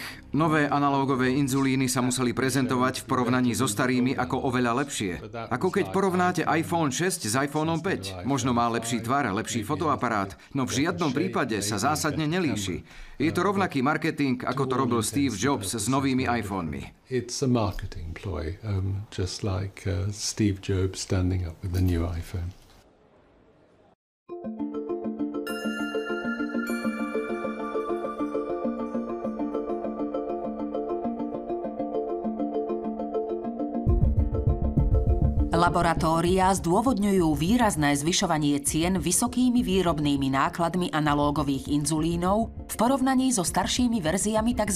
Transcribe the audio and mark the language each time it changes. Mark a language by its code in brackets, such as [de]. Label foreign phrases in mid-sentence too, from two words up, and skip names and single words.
[sk] Nové analógové inzulíny sa museli prezentovať v porovnaní so starými ako oveľa lepšie. Ako keď porovnáte iPhone 6 s iPhoneom 5. Možno má lepší tvar, lepší fotoaparát, no v žiadnom prípade sa zásadne nelíši. Je to rovnaký marketing, ako to robil Steve Jobs s novými iPhonemi. [en] It's a marketing ploy, just like Steve Jobs standing up with the new iPhone. [sk] Laboratóriá zdôvodňujú výrazné zvyšovanie cien vysokými výrobnými nákladmi analógových inzulínov v porovnaní so staršími verziami tzv.